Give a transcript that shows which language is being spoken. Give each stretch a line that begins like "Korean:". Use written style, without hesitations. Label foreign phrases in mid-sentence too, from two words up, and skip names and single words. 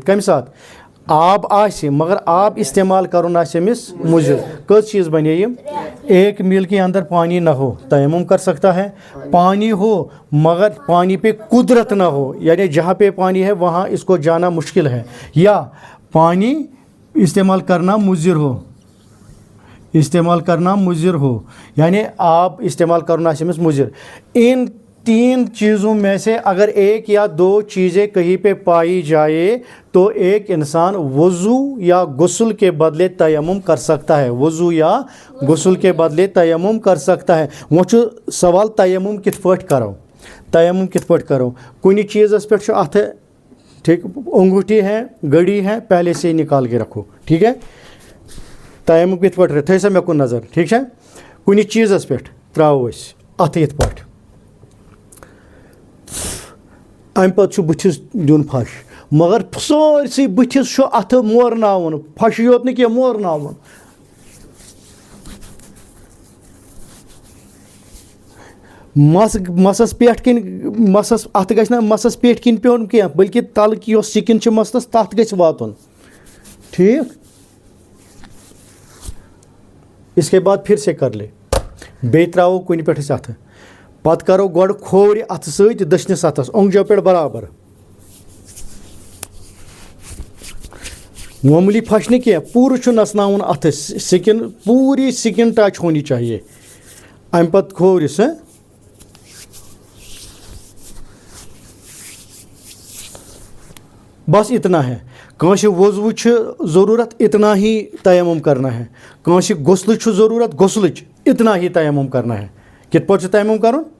Kashmiri: کَمہِ ساتہٕ آب آسہِ مگر آب استعمال کرُن آسہِ أمِس مُضر. کٔژ چیٖز بنے یِم؟
Urdu: ایک میل کے اندر پانی نہ ہو تیمم کر سکتا ہے. پانی ہو مگر پانی پہ قدرت نہ ہو یعنی جہاں پہ پانی ہے وہاں اس کو جانا مشکل ہے. یا پانی استعمال کرنا مضر ہو یعنی آپ استعمال کرنا
Kashmiri: آسہِ أمِس مضر.
Urdu: ان 3 چیزوں میں سے اگر ایک یا 2 چیزیں کہیں پہ پائی جائے تو ایک انسان وضو یا غسل کے بدلے تیمم کر سکتا ہے.
Kashmiri: وہ چھُ سوال تیمم کِتھ پٲٹھۍ کرو. کُنہِ چیٖزس پٮ۪ٹھ چھُ اَتھٕ ٹھیک
Urdu: انگوٗٹھی ہے گڑی ہے پہلے سے ہی نکال کے رکھو. ٹھیک ہے.
Kashmiri: تیمم کِتھ پٲٹھۍ تھٲیِو سا مےٚ کُن نظر. ٹھیک چھا. کُنہِ چیٖزس پٮ۪ٹھ ترٛاوو أسۍ اَتھٕ یِتھ پٲٹھۍ اَمہِ پَتہٕ چھُ بٕتھِس دیُن پھش مگر سٲرسٕے بٕتھِس چھُ اَتھٕ مورناوُن پھشی یوت نہٕ کینٛہہ مورناوُن. مَسَس پٮ۪ٹھ کِنۍ اَتھٕ گژھِ نہٕ مَسَس پٮ۪ٹھ کِنۍ پیوٚن کینٛہہ بٔلکہِ تَلہٕ کی یۄس سِکِن چھِ مَستَس تَتھ گژھِ واتُن. ٹھیٖک.
Urdu: اس کے بعد پھر سے کر لے
Kashmiri: بیٚیہِ ترٛاوو کُنہِ پٮ۪ٹھ أسۍ اَتھٕ پَتہٕ کَرو گۄڈٕ کھوورِ اَتھٕ سۭتۍ دٔچھنِس اَتھَس اوٚنٛگجو پٮ۪ٹھ برابر معموٗلی پھش نہٕ کینٛہہ پوٗرٕ چھُ نژناوُن اَتھٕ سِکِن پوٗری سِکِن
Urdu: ٹچ ہونی چاہیے.
Kashmiri: اَمہِ پَتہٕ کھوورِس
Urdu: بس اتنا ہے.
Kashmiri: کٲنٛسہِ وضوٗ چھِ ضروٗرت
Urdu: اتنا ہی تیمم کرنا ہے.
Kashmiri: کٲنٛسہِ غسلٕچ چھُ ضروٗرت غسلٕچ
Urdu: اتنا ہی تیمم کرنا ہے.
Kashmiri: کِتھ پٲٹھۍ چھُ تیمم کرُن؟